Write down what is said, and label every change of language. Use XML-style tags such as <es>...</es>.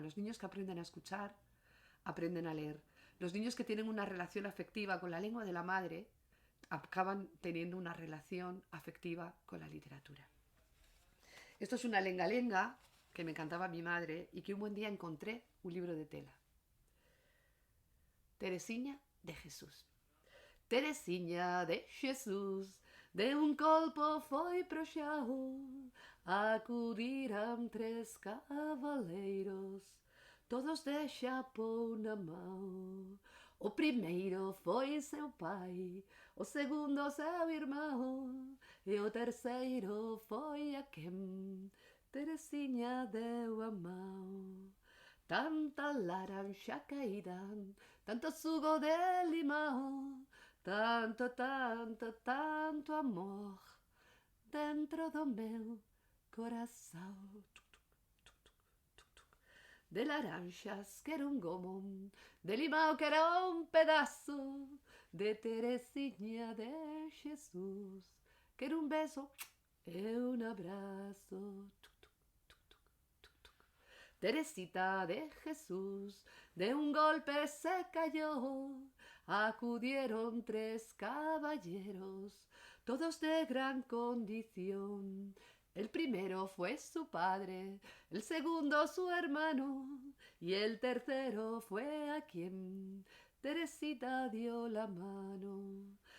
<es>Los niños que aprenden a escuchar, aprenden a leer. Los niños que tienen una relación afectiva con la lengua de la madre, acaban teniendo una relación afectiva con la literatura. Esto es una lenga-lenga que me cantaba mi madre y que un buen día encontré un libro de tela. Teresinha de Jesús.</es> <pt>Teresinha de Jesus, de un colpo foi pro chão, acudiram 3 cavaleiros, todos de chapéu na mão. O primeiro foi seu pai, o segundo seu irmão, e o terceiro foi a quem Teresinha deu a mão. Tanta laranja caída, tanto sugo de limão, tanto, tanto, tanto amor dentro do meu coração. De laranjas quero um gomo, de limão quero um pedaço, de Teresinha de Jesus quero um beijo e um abraço.</pt> <es>Teresita de Jesús, de un golpe se cayó, acudieron 3 caballeros, todos de gran condición. El primero fue su padre, el segundo su hermano, y el tercero fue a quien Teresita dio la mano.</es>